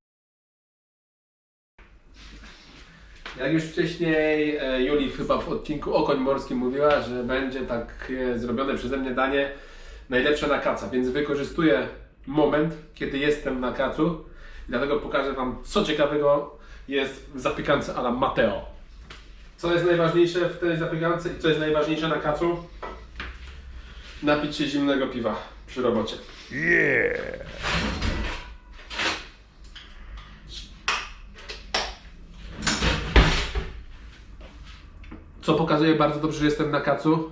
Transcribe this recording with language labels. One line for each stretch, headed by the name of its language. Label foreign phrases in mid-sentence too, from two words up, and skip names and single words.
Polish: Jak już wcześniej Juli chyba w odcinku o koń morskim mówiła, że będzie tak zrobione przeze mnie danie najlepsze na kaca, więc wykorzystuję moment, kiedy jestem na kacu i dlatego pokażę Wam, co ciekawego jest w zapiekance à la Matteo. Co jest najważniejsze w tej zapiekance i co jest najważniejsze na kacu? Napić się zimnego piwa przy robocie. Yeah! Co pokazuje bardzo dobrze, że jestem na kacu.